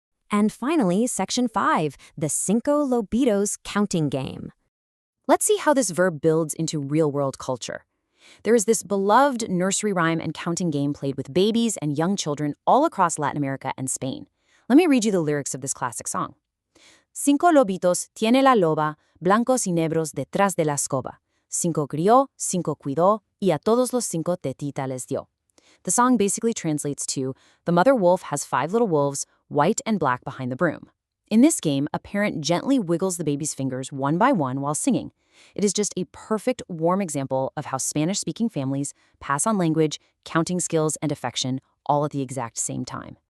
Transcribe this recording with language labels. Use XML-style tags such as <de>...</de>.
<en>And finally, section 5, the Cinco Lobitos counting game. Let's see how this verb builds into real-world culture. There is this beloved nursery rhyme and counting game played with babies and young children all across Latin America and Spain. Let me read you the lyrics of this classic song.</en> <es>Cinco lobitos tiene la loba, blancos y negros detrás de la escoba. Cinco crió, cinco cuidó, y a todos los cinco tetita les dio.</es> <en>The song basically translates to, the mother wolf has 5 little wolves, white and black behind the broom. In this game, a parent gently wiggles the baby's fingers one by one while singing. It is just a perfect, warm example of how Spanish-speaking families pass on language, counting skills, and affection all at the exact same time.</en>